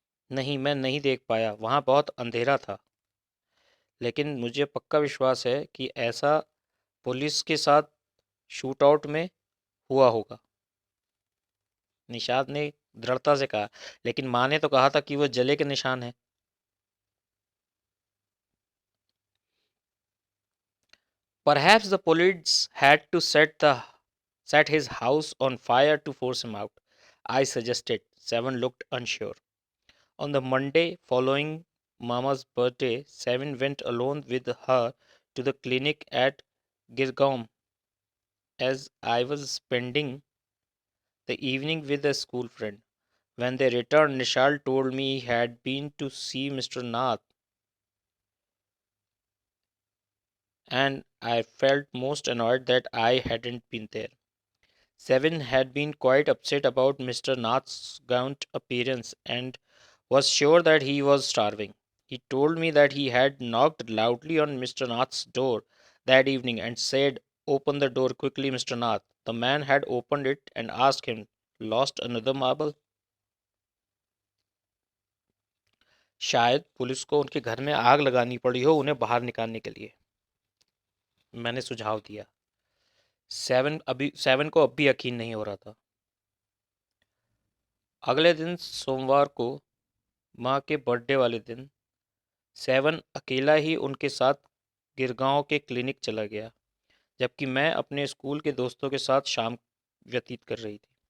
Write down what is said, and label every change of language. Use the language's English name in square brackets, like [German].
[Hindi] नहीं, मैं नहीं देख पाया, वहाँ बहुत अंधेरा था। लेकिन मुझे पक्का विश्वास है कि ऐसा पुलिस के साथ शूटआउट में हुआ होगा, निषाद ने दृढ़ता से कहा। लेकिन माँ ने तो कहा था कि वो जले के निशान है। [English] Perhaps the police had to set his house on fire to force him out, I suggested. Seven looked unsure. On the Monday following Mama's birthday, Seven went alone with her to the clinic at Girgaum. As I was spending the evening with a school friend. When they returned, Nishal told me he had been to see Mr. Nath, and I felt most annoyed that I hadn't been there. Seven had been quite upset about Mr. Nath's gaunt appearance and was sure that he was starving. He told me that he had knocked loudly on Mr. Nath's door that evening and said, "Open the door quickly, Mr. Nath." The man had opened it and asked him, "Lost another marble?" [Hindi] शायद police को उनके घर में आग लगानी पड़ी हो उन्हें बाहर निकालने के लिए, मैंने सुझाव दिया। सेवन को अब भी यकीन नहीं हो रहा था। अगले दिन सोमवार को, माँ के बर्थडे वाले दिन, सेवन अकेला ही उनके साथ गिरगांव के क्लिनिक चला गया, जबकि मैं अपने स्कूल के दोस्तों के साथ शाम व्यतीत कर रही थी।